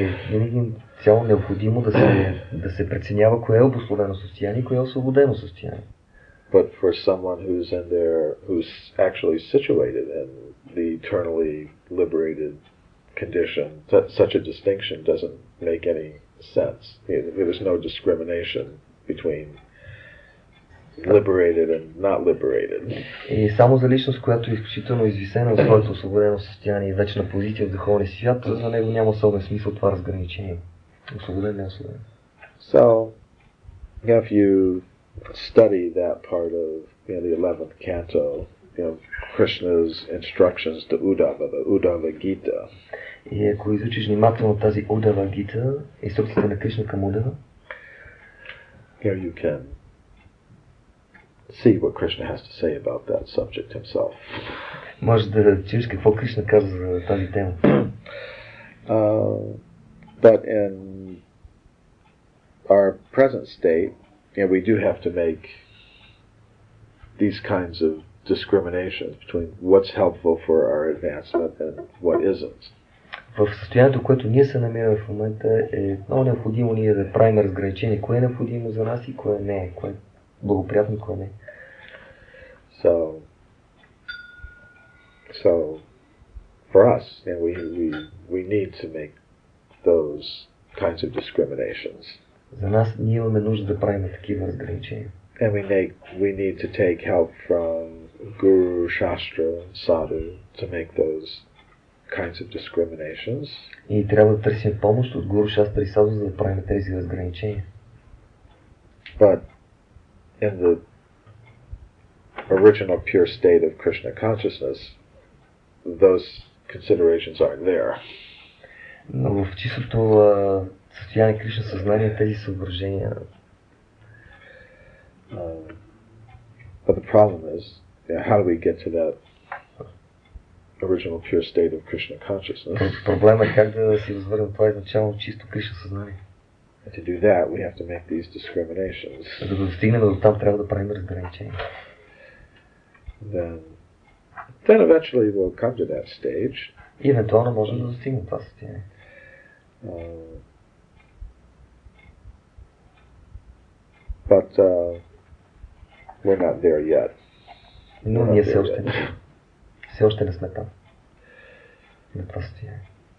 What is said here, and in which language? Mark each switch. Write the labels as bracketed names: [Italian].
[Bulgarian] И винаги цяло необходимо да се преценява кое е обусловено състояние и кое е освободено състояние. [English] But for someone who's actually situated in the eternally liberated condition, such a distinction doesn't make any sense. There's no discrimination between liberated and not liberated. [Bulgarian] И само за личност, която е изключително извисена от своето освободено състояние и вечна позиция в духовния свят, за него няма особен смисъл това разграничение. Освободен, не освободен. [English] So, if you study that part of the 11th canto, Krishna's instructions to Uddhava, the Uddhava Gita. [Bulgarian] И ако изучиш внимателно тази Uddhava Gita, инструкцията на Кришна към Удава, [English] you can see what Krishna has to say about that subject himself. [Bulgarian] Може да чуеш какво Кришна казва за тази тема. [English] But in our present state, we do have to make these kinds of discriminations between what's helpful for our advancement and what isn't. [Bulgarian] В състоянието, което ние се намираме в момента, е много необходимо ние да правим разграничение, кое е необходимо за нас и кое не е, кое е благоприятно и кое не е. [English] So for us, we need to make those kinds of discriminations. [Bulgarian] За нас ние имаме нужда да правим такива разграничения. [English] And we need to take help from Guru, Shastra, Sadhu to make those kinds of discriminations. [Bulgarian] И трябва да търсим помощ от Гуру, Шастра и Саду, за да правим тези разграничения. [English] But in the original pure state of Krishna consciousness, those considerations aren't there. [Bulgarian] Но в чистото състояние Кришна съзнание тези съображения. [English] But the problem is, how do we get to that original pure state of Krishna consciousness? [Bulgarian] Проблема е как да си възвърнем това изначално чисто Кришна съзнание. [English] And to do that, we have to make these discriminations. [Bulgarian] За да достигнем до там, трябва да правим разграничения. [English] Then eventually we'll come to that stage. [Bulgarian] И евентуално можем да достигнем това състояние. [English] But we're not there yet. [Bulgarian] Но ние все още не сме там. На това състояние.